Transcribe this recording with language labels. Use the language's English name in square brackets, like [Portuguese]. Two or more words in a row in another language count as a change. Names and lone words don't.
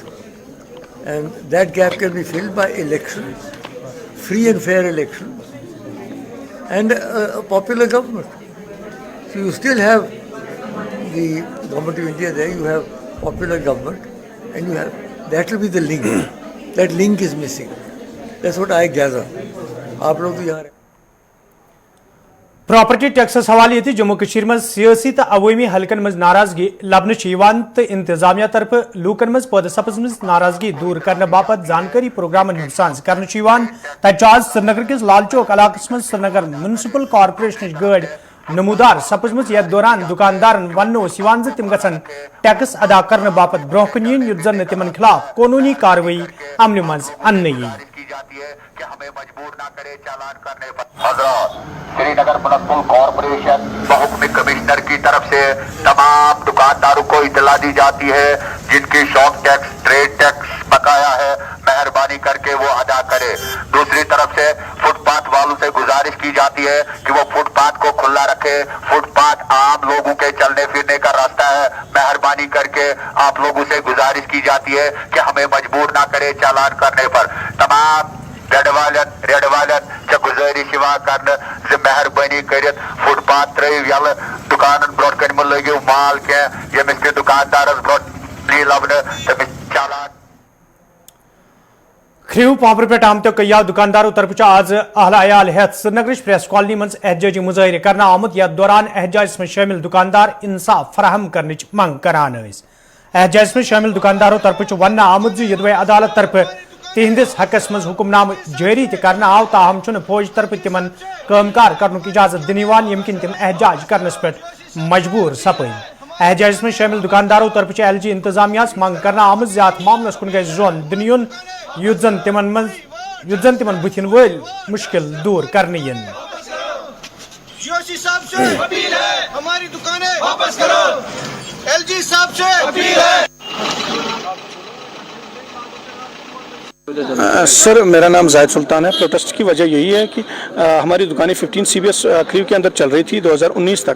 [English] And that gap can be filled by elections, free and fair elections, and a popular government. So you still have the government of India there, you have popular government, and you have, that will be the link. That link is missing. That's what I gather. [Hindi] आप लोग तो यहाँ रहे। [English] property tax [Kashmiri] हवाले ये जम्मू कशीर मं सियासी तो अवामी हलकन मं नाराजगी लबन तो इंतजामिया तरफ लूकन मं पैदा सपजम नाराजगी दूर करने बापत जानकारी प्रोग्रामन सांस कर आज श्रीनगर किस लाल चौक इलाकस मं श्रीनगर म्यूनसिपल कॉर्पोरेशन गाड़ी नमूदार सपजम यथ दौरान दुकानदारन वन तिम गसन टैक्स अदा करने बापत ब्रोहन yin युद्ध जन तिमन खिलाफ कानूनी कार्रवाई अमल मं अन्ने [Hindi] कि हमें मजबूर ना करे चालान करने पर। हजरत श्रीनगर म्युनिसिपल कॉर्पोरेशन बहुक्म कमिश्नर की तरफ से तमाम दुकानदारों को इतला दी जाती है जिनकी [English] shop tax, trade tax [Hindi] बकाया है, मेहरबानी करके वो अदा करे। दूसरी तरफ से फुटपाथ वालों से गुजारिश की जाती है कि वो फुटपाथ को खुला रखे। फुटपाथ आम लोगों के चलने फिरने का रास्ता है, मेहरबानी करके आप लोगों से गुजारिश की जाती है कि हमें मजबूर ना करे चालान करने पर। [Kashmiri] तमाम रेड वालन गुजारिश कर मेहरबानी कर फुटपाथ त्रव यल दुकान ब्रोह कन लगे माल कह यमिस ते दुकानदारस ब्रोह लबन तमिस चालान। खरीव पावर पे आमत कया दुकानदारों तरफ आज अहला अयाल हेत श्रीनगर प्रेस कॉलोनी मं एहजाजी मुजाहरे करना आमुत यथ दौरान एहजाज में शामिल दुकानदार इंसाफ फराहम करने मंग करान। एहजाज में शामिल दुकानदारों तरफ वन आमुत यदवे अदालत तरफ तिहंदिस हकस मं हुक्मनाम जारी करना आव, ताहम फौज तरफ तिमन कामकार करने की इजाजत दिन यम किन तिम एहजाज करने पे मजबूर सपद। एहजाज में शामिल दुकानदारों तरफ LG इंतजामिया मंग करना आमत ज्यादा मामलस कुन गई जोन दिन युद्ध जन तिमन बुथिन वल मुश्किल दूर करने [Hindi] जोशी साहब से अपील है, हमारी दुकानें वापस करो। LG साहब से अपील है। सर, मेरा नाम जाहिद सुल्तान है। प्रोटेस्ट की वजह यही है कि हमारी दुकानें 15 CBS खरीव के अंदर चल रही थी 2019 तक।